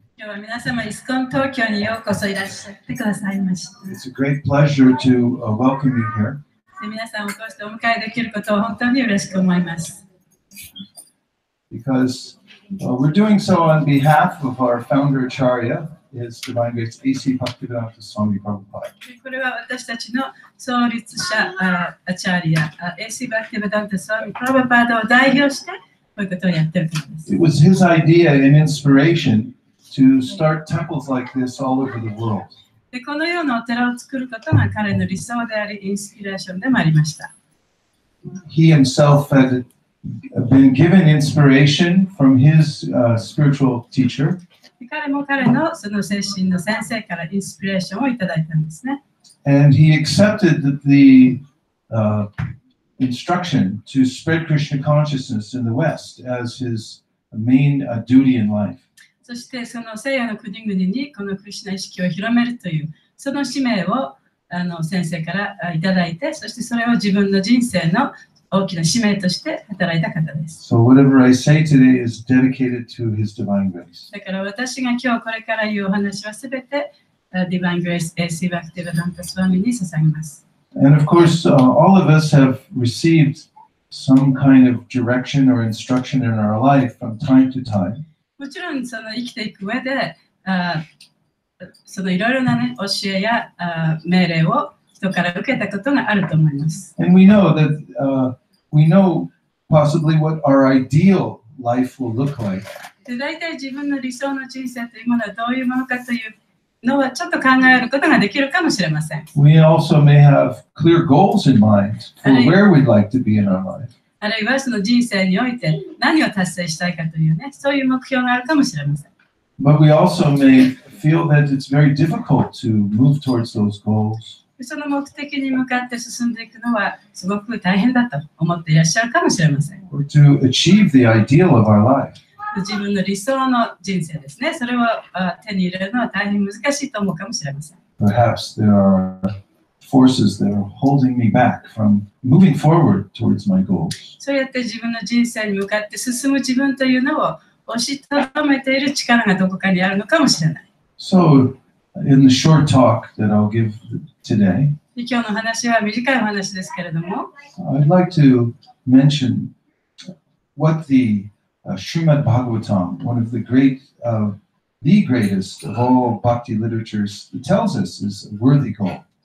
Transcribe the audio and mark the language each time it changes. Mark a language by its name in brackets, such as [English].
[Japanese] 今日は皆様、イスコン東京にようこそいらっしゃってくださいました。 [English] It's a great pleasure to welcome you here. [Japanese] 皆さんをこうしてお迎えできることを本当に嬉しく思います。 [English] Because we're doing so on behalf of our founder Acharya, His Divine Grace A.C. Bhaktivedanta Swami Prabhupada. [Japanese] これは私たちの創立者、アチャーリア、A.C. Bhaktivedanta Swami Prabhupadaを代表して、こういうことをやっているからです。 [English] It was his idea and inspiration to start temples like this all over the world. [Japanese] でこのようなお寺を作ることが彼の理想であり、インスピレーションでもありました。 [English] He himself had been given inspiration from his spiritual teacher. [Japanese] 彼も彼のその精神の先生からインスピレーションをいただいたんですね。 [English] And he accepted the instruction to spread Krishna consciousness in the West as his main duty in life. [Japanese] そしてその西洋の国々にこのクリシュナ意識を広めるというその使命を先生からいただいて、そしてそれを自分の人生の大きな使命として働いた方です。 [English] So whatever I say today is dedicated to his divine grace. [Japanese] だから私が今日これから言うお話はすべてDivine Grace A.C. Bhaktivedanta Swami に捧げます。 [English] And of course, all of us have received some kind of direction or instruction in our life from time to time. [Japanese] もちろんその生きていく上でそのいろいろな、ね、教えや命令を人から受けたことがあると思います。 [English] And we know that we know possibly what our ideal life will look like. [Japanese] で、大体自分の理想の人生というものはどういうものかというのはちょっと考えることができるかもしれません。 [English] We also may have clear goals in mind for where we'd like to be in our life. [Japanese] あるいはその人生において何を達成したいかというね、そういう目標があるかもしれません。 [English] But we also may feel that it's very difficult to move towards those goals. [Japanese] その目的に向かって進んでいくのはすごく大変だと思っていらっしゃるかもしれません。 [English] Or to achieve the ideal of our life. [Japanese] 自分の理想の人生ですね。それを手に入れるのは大変難しいと思うかもしれません。 [English] Perhaps there are forces that are holding me back from moving forward towards my goals. [Japanese] そうやって自分の人生に向かって進む自分というのを押しとどめている力がどこかにあるのかもしれない。 [English] So, in the short talk that I'll give today, [Japanese] 今日の話は短いお話ですけれども、 [English] I'd like to mention what the Srimad Bhagavatam, one of the greatest of all bhakti literatures, tells us is a worthy goal.